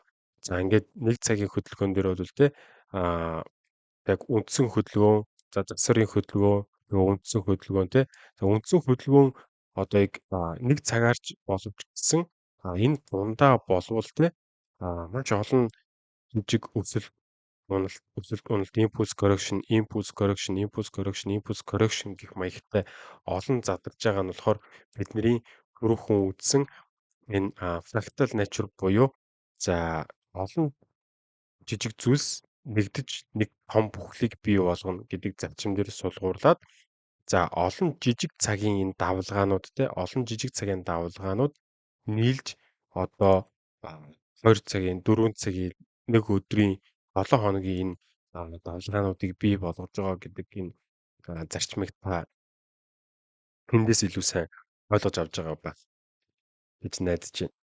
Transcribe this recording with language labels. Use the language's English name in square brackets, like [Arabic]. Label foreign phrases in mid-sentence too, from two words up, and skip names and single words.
[Mongolian] За ингээд 1 цагийн хөдөлгөөн дээр бол тэ аа яг үндсэн хөдөлгөөн, за засварын хөдөлгөөн, нөгөө үндсэн хөдөлгөөн тэ. За үндсэн хөдөлгөөн одоо яг 1 цагаарч боловч гэсэн энэ дундаа болвол тэ маш олон жижиг өсөлт, [English] impulse correction, impulse correction, impulse correction, impulse correction [Mongolian] гэх маягтай олон задарж байгаа нь болохоор бидний түрүүхэн үзсэн энэ [English] fractal nature [Mongolian] буюу за олон жижиг зүйлс нэгдэж нэг том бүхлийг бий болгоно гэдэг зарчим дээр сулгуурлаад за олон жижиг цагийн энэ давлгаанууд те олон жижиг цагийн давлгаанууд нийлж одоо 2 цагийн 4 цагийн нэг өдрийн 7 хоногийн энэ давлгаануудыг бий болгож байгаа гэдэг энэ зарчмыг та тэндээс илүү сайн ойлгож авч байгаа ба гэж найдаж байна.